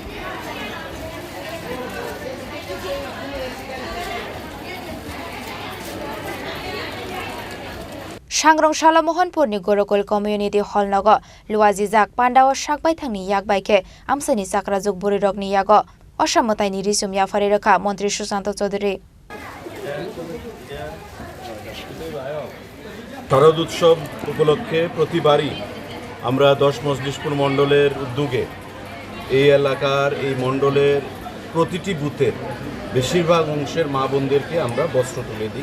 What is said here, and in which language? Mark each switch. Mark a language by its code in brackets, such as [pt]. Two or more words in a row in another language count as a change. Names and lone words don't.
[trp] Sangrong Shala Mohanpurni Gorokol Community Hall Nogo Luazi Jak Pandawa Shakbai Thangni Yakbaike Amsani Sakrajuk Burirogni Yago Ossa Mwtai ni Richum Yafari Rakha Mantri Sushanta Chowdhury [bn] শারদ উৎসব উপলক্ষে প্রতিবারই আমরা 10 মজলিশপুর মণ্ডলের উদ্যোগে এই এলাকার এই মণ্ডলের প্রতিটি বুথের বেশিরভাগ অংশের মা বোনদেরকে আমরা বস্ত্র তুলে দিই।